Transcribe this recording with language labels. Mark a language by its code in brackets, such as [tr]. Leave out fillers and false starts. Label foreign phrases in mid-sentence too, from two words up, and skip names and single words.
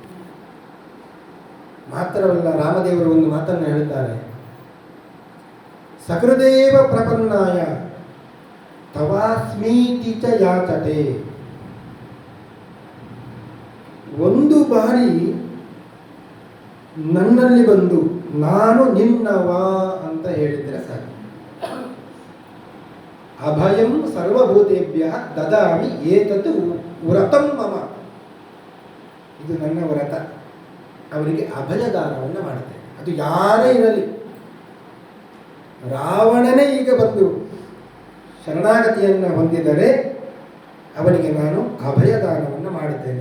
[kn] ಮಾತ್ರವಲ್ಲ, ರಾಮದೇವರು ಒಂದು ಮಾತನ್ನು ಹೇಳ್ತಾರೆ, [sa] ಸಕೃದೇವ ಪ್ರಪನ್ನಾಯ ತವಾಸ್ಮೀತಿ ಚ ಯಾಚತೆ. [kn] ಒಂದು ಬಾರಿ ನನ್ನಲ್ಲಿ ಬಂದು ನಾನು ನಿನ್ನವ ಅಂತ ಹೇಳಿದ್ರೆ ಸಾಕು. [sa] ಅಭಯಂ ಸರ್ವಭೂತೇಭ್ಯ ದದಾಮಿ ಏತತ್ ವ್ರತಂ ಮಮ. [kn] ಇದು ನನ್ನ ವ್ರತ. ಅವರಿಗೆ ಅಭಯದಾನವನ್ನು ಮಾಡುತ್ತೇನೆ. ಅದು ಯಾರೇ ಇರಲಿ. ರಾವಣನೇ ಈಗ ಬಂದು ಶರಣಾಗತಿಯನ್ನು ಹೊಂದಿದರೆ ಅವನಿಗೆ ನಾನು ಅಭಯದಾನವನ್ನು ಮಾಡುತ್ತೇನೆ.